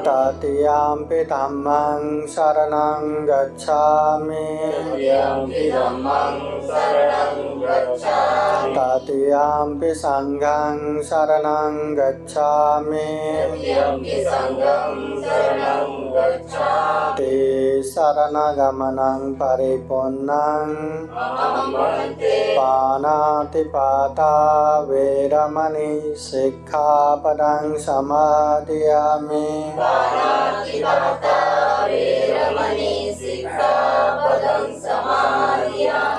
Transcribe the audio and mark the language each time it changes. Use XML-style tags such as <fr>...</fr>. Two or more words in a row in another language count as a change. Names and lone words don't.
<pi>तृतीयम्पि धम्मं शरणं गच्छामि तृतीयम्पि धम्मं शरणं गच्छामि तृतीयम्पि संघं शरणं गच्छामि तृतीयम्पि संघं शरणं गच्छामि ते शरणगमनं परिपूर्णं अहं वन्दे पानातिपाता वेरमणि सिक्खापदं समादयामि पाणातिपाता वेरमणि सिक्खापदं समादयामि</pi>